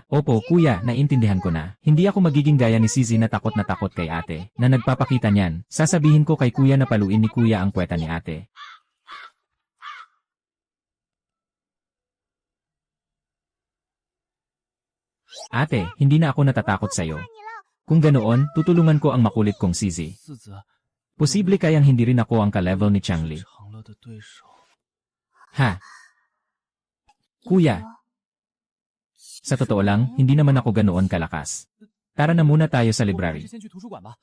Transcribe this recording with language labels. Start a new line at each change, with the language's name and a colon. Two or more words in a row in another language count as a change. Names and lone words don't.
Filipino: Opo, kuya, naiintindihan ko na. Hindi ako magiging gaya ni Sizi na takot kay ate, na nagpapakita niyan. Sasabihin ko kay kuya na paluin ni kuya ang kweta ni ate. Ate, hindi na ako natatakot sa'yo. Kung ganoon, tutulungan ko ang makulit kong Sizi.
Chinese: 四子，
Filipino: Posible kayang hindi rin ako ang ka-level ni Changli.
Chinese: 长了的对手。
Filipino: Ha? Kuya, sa totoo lang, hindi naman ako ganoon kalakas. Tara na muna tayo sa
Chinese: 我们还
Filipino: library.
Chinese: 是先去图书馆吧。